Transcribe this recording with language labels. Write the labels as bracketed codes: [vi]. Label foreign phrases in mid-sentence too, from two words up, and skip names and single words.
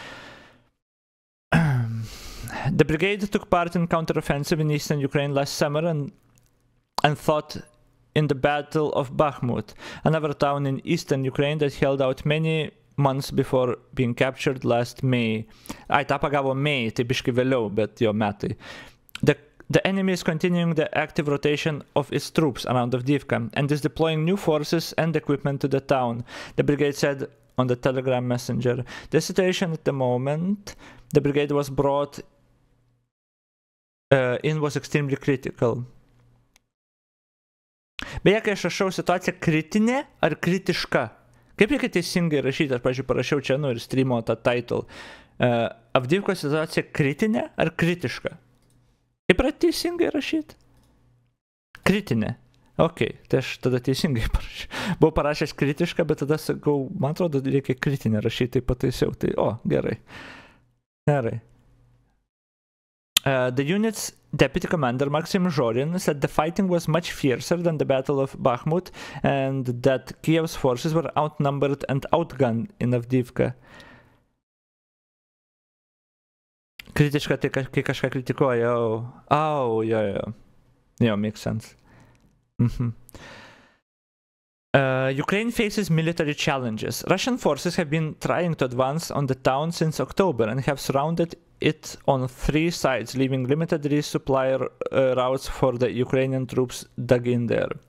[en] The brigade took part in counteroffensive in eastern Ukraine last summer and fought in the Battle of Bakhmut, another town in eastern Ukraine that held out many months before being captured last May. [lt] Ta pagavo May, tai biškai vėliau, bet jo metai. [en] The enemy is continuing the active rotation of its troops around Avdiivka and is deploying new forces and equipment to the town, the brigade said on the Telegram messenger. The situation at the moment the brigade was brought in was extremely critical. [lt] Beje, kai aš rašau situaciją kritinė ar kritiška? Kaip reikia teisingai rašyti? Aš, pavyzdžiui, parašiau čia ir streamo tą title. Avdiivkos situacija kritinė ar kritiška? Kaip yra teisingai rašyti? Kritinė. Ok, tai aš tada teisingai parašiau. Buvau parašęs kritišką, bet tada sakau, man atrodo, reikia kritinę rašyti, tai pataisiau. Tai, gerai. Gerai. [en] The unit's deputy commander, Maxim Zhorin, said the fighting was much fiercer than the Battle of Bakhmut and that Kiev's forces were outnumbered and outgunned in Avdiivka. [lt] Kritiška, tai kai kažką kritikuoja, jo, [en] makes sense. Ukraine faces military challenges. Russian forces have been trying to advance on the town since October and have surrounded it on 3 sides, leaving limited resupply routes for the Ukrainian troops dug in there.